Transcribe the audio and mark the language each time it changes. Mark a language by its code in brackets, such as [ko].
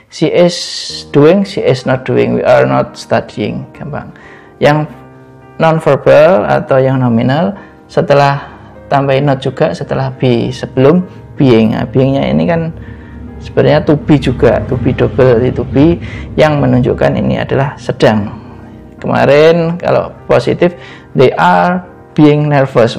[en] She is doing, she is not doing. We are not studying. [id] Gampang. Yang non-verbal atau yang nominal setelah tambahin not juga setelah be, sebelum being. Nah, being-nya ini kan sebenarnya to be juga, to be double, itu be yang menunjukkan ini adalah sedang. Kemarin kalau positif, [en] they are being nervous.